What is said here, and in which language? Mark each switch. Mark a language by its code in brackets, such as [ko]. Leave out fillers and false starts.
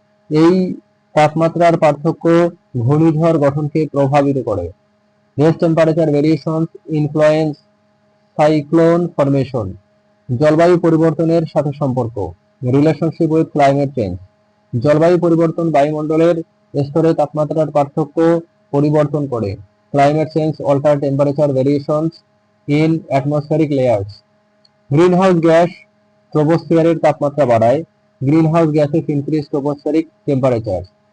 [bn] এই তাপমাত্রার পার্থক্য ঘূর্ণিঝড় গঠনকে প্রভাবিত করে। [en] These temperature variations influence cyclone formation. [bn] জলবায়ু পরিবর্তনের সাথে সম্পর্ক, [en] Relationship with climate change. [bn] জলবায়ু পরিবর্তন বায়ুমণ্ডলের স্তরে তাপমাত্রার পার্থক্য পরিবর্তন করে। [en] Climate change alter temperature variations in atmospheric layers. [bn] Greenhouse gas ট্রোপোস্ফিয়ারের তাপমাত্রা বাড়ায়। [en] Greenhouse gases increase tropospheric temperature.